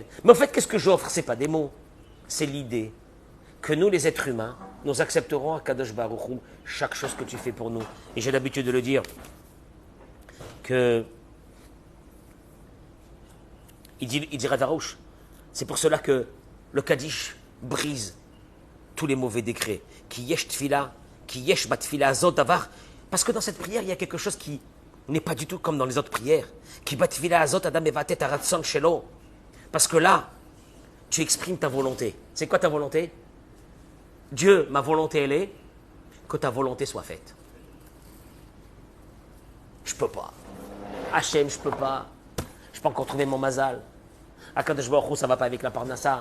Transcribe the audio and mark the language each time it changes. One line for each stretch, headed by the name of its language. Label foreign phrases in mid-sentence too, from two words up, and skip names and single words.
French: Mais en fait, qu'est-ce que j'offre? Ce n'est pas des mots, c'est l'idée que nous, les êtres humains, nous accepterons à Kadosh Baruch Hu chaque chose que tu fais pour nous. Et j'ai l'habitude de le dire, que il dit Ravarouche, c'est pour cela que le Kaddish brise tous les mauvais décrets.
Hebrew: כי יש תפילה, כי יש בתפילה זאת דבר.
French: Parce que dans cette prière, il y a quelque chose qui n'est pas du tout comme dans les autres prières.
Hebrew: כי בתפילה הזאת אדם מבטא הרצון שלו.
French: Parce que là, tu exprimes ta volonté. C'est quoi ta volonté? Dieu, ma volonté, elle est que ta volonté soit faite. Je peux pas. Hachem, je peux pas. Je peux encore trouver mon mazal. Akadosh Baruch Hu, ça va pas avec la Parnassa.